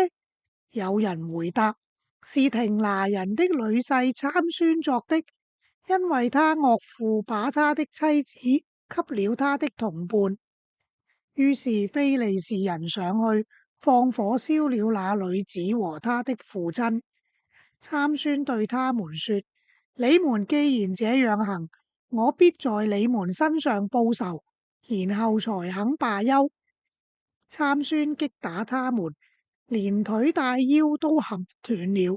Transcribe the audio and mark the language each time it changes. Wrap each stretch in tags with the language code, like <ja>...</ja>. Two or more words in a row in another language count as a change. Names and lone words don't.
<zh>有人回答：是亭拿人的女婿參孫作的，因為他岳父把他的妻子給了他的同伴。於是非利士人上去放火燒了那女子和他的父親。參孫對他們說：你們既然這樣行，我必在你們身上報仇，然後才肯罷休。參孫擊打他們，連腿帶腰都砍斷了。</zh>